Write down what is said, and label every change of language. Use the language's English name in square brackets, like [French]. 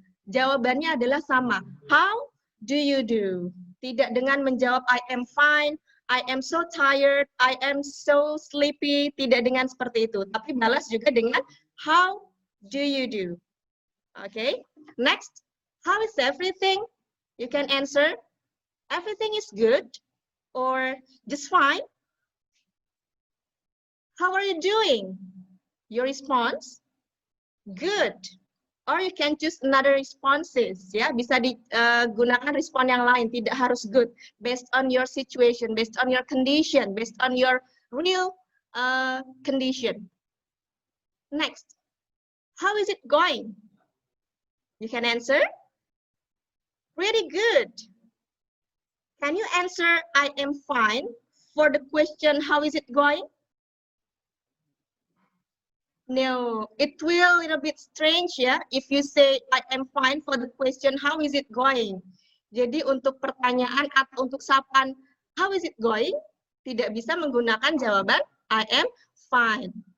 [Indonesian] Jawabannya adalah sama. [English] How do you do? [Indonesian] Tidak dengan menjawab [English] I am fine, I am so tired, I am so sleepy. [Indonesian] Tidak dengan seperti itu. Tapi balas juga dengan [English] how do you do? Okay, next, how is everything? You can answer, everything is good or just fine. How are you doing? Your response, good. Or you can choose another responses. [Indonesian] Ya, bisa digunakan respon yang lain, tidak harus good. [English] Based on your situation, based on your condition, based on your real condition. Next, how is it going? You can answer, pretty good. Can you answer, I am fine, for the question, how is it going? No, it will a little bit strange ya, if you say, I am fine, for the question, how is it going? [Indonesian] Jadi untuk pertanyaan atau untuk sapaan, [English] how is it going? [Indonesian] Tidak bisa menggunakan jawaban, [English] I am fine.